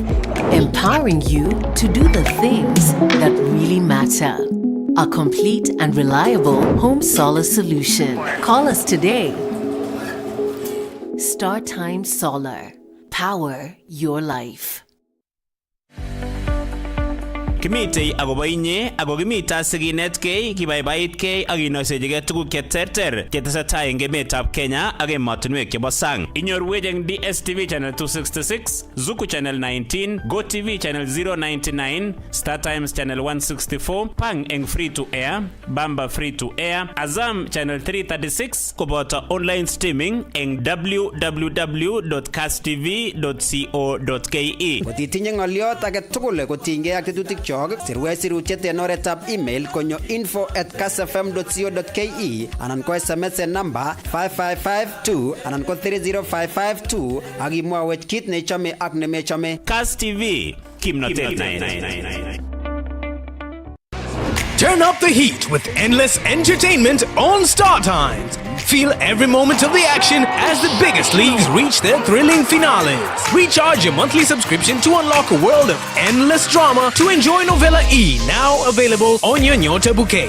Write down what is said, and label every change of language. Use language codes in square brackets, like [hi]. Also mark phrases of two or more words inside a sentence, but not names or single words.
[en] Empowering you to do the things that really matter. A complete and reliable home solar solution. Call us today. StarTimes Solar. Power your life. [kln] Kimitei agobo inye ago kimita siginetkei kibaibaitkei ak inoisechigei tuguk cheterter chetesetai eng emetab Kenya ak emotinwek chebo sang. Inyorwech eng DSTV channel 266, Zuku channel 19, GoTV channel 099, StarTimes channel 164, Pang eng [en] free to air, [kln] Bamba [en] free to air, [kln] Azam channel 336 koboto [en] online streaming [kln] eng www.kasstv.co.ke. Kotitinye ng'oliot age tugul kotinygei ak tetutik sirwech sirutiet en oretab email konyo info@kassfm.co.ke anan ko SMS en number 5552 anan ko 30552 ak imwawech kit nechome ak nemechome. Kass TV, kimnotet. [en] Turn up the heat with endless entertainment on StarTimes. Feel every moment of the action as the biggest leagues reach their thrilling finales. Recharge your monthly subscription to unlock a world of endless drama to enjoy Novella E, now available on your Nyota bouquet.